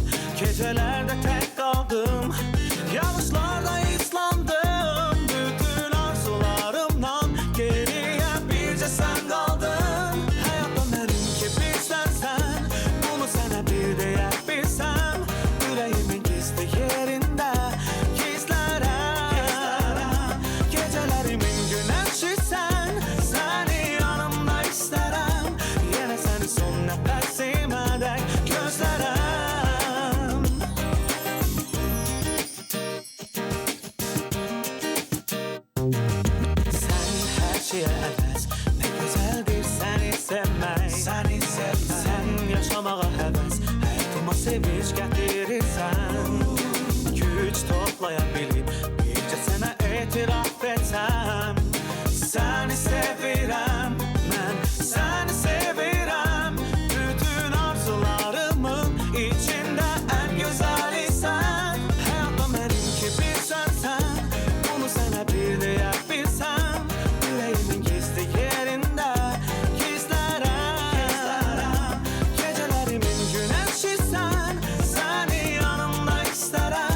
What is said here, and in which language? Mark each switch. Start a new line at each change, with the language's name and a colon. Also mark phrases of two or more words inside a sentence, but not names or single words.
Azerbaijani: Gecələrdə tək qaldım, yanlışlarda islandım. Bütün arzularımdan geriyə bircə sən qaldın. Həyatda mənim ki bir sənsən, bunu sənə bir deyə bilsəm.
Turkish: Yüreğimin gizli yerinde gizlerem. Gecelerimin güneşi sen, seni yanımda isterim. Yine seni son nefesime dek gözlerem. Sen her şeye heves, ne güzeldir seni sevmek. Seni sevmek, sen yaşamağa heves, hayatıma sevinç getirirsen.
Azerbaijani: Güç toplayabilip bircə sənə etiraf etsəm. Səni sevirəm, mən səni sevirəm. Bütün arzularımın içində ən gözəli sən. Həyatda mənimki bir sənsən, bunu sənə bir deyə bilsəm. Yüreğimin gizli yerində gizlərəm.
Turkish: Gecelerimin güneşi sen, seni yanımda isterim.